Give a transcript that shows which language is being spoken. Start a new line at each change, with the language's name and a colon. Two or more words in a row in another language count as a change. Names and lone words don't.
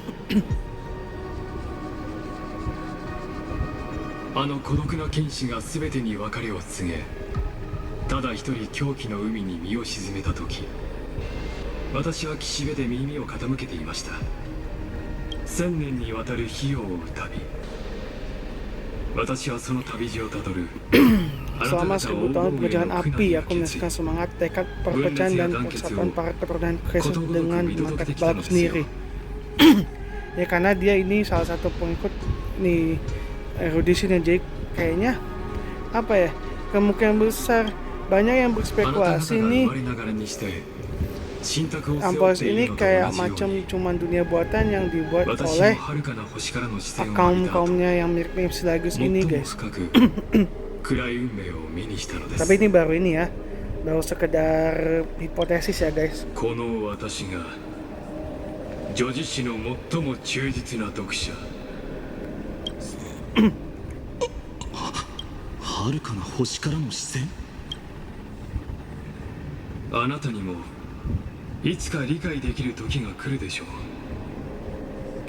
Japanese: あの孤独な剣士が全てに別れを告げ、ただ一人狂気の海に身を沈めた時、私は岸辺で耳を傾けていました。1000年にわたる火を追う旅、私はその旅路をたどる
Indonesian: Selama 1000 tahun perjalanan api, aku menyaksikan semangat, tekad, perpecahan, dan persatuan para keturunan Crescent dengan mata kepala sendiri. Ya karena dia ini salah satu pengikut nih erudisi dan jadi kayaknya apa ya, kemungkinan besar banyak yang berspekulasi nih Amporius ini kayak macam cuman dunia buatan yang dibuat oleh kaum-kaumnya yang mirip-mirip Silagus ini guys. Tapi ini baru ini ya, baru sekedar hipotesis ya guys.
Japanese: 女児誌の最も忠実な読者。遥かな星からの視線。あなたにもいつか理解できる時が来るでしょう。